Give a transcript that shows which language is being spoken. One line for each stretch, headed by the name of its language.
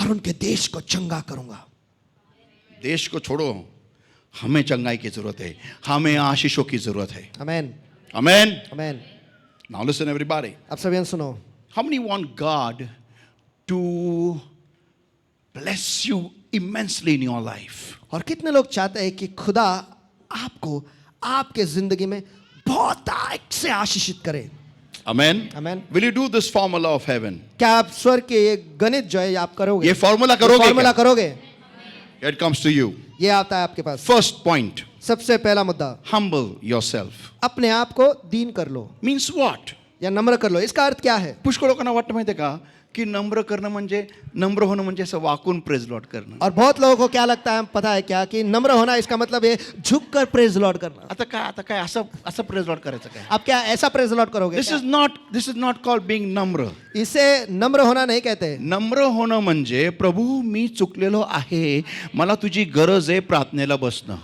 Hindi: और उनके देश को चंगा करूंगा। देश को छोड़ो, हमें चंगाई की जरूरत है, हमें आशीषों की जरूरत है. आमेन।
English: Amen.
Hindi: आमेन।
English: Now listen everybody.
Hindi: अब सभी सुनो।
English: How many want God to bless you immensely in your life?
Hindi: और कितने लोग चाहते हैं कि खुदा आपको आपके जिंदगी में बहुत से आशीषित करे।
English: Amen. Amen. Will you do this formula of heaven?
Hindi: क्या आप स्वर्ग के ये गणित जो है आप करोगे? ये फॉर्मूला करोगे फॉर्मूला क्या? करोगे?
English: Here it comes to you.
Hindi: ये आता है आपके पास।
English: First point,
Hindi: सबसे पहला मुद्दा,
English: humble yourself.
Hindi: अपने आप को दीन कर लो
English: Means what?
Hindi: या नम्र कर लो। इसका अर्थ क्या है?
Marathi: पुष्कळ लोकांना वाटतं माहिती आहे का की नम्र करणं म्हणजे नम्र होणं म्हणजे असं वाकून प्रेज लॉर्ड करणं.
Hindi: और बहुत लोगों को क्या लगता है, पता है क्या, कि नम्र होना इसका मतलब है झुक कर प्रेज लॉर्ड करना।
Marathi: आता काय असं प्रेज लॉर्ड करायचं काय?
Hindi: आप क्या ऐसा प्रेज लॉर्ड करोगे?
English: This is not called being नम्र.
Hindi: इसे नम्र होना नहीं कहते।
Marathi: नम्र होणं म्हणजे प्रभू मी चुकलेलो आहे, मला तुझी गरज आहे, प्रार्थनेला बसणं.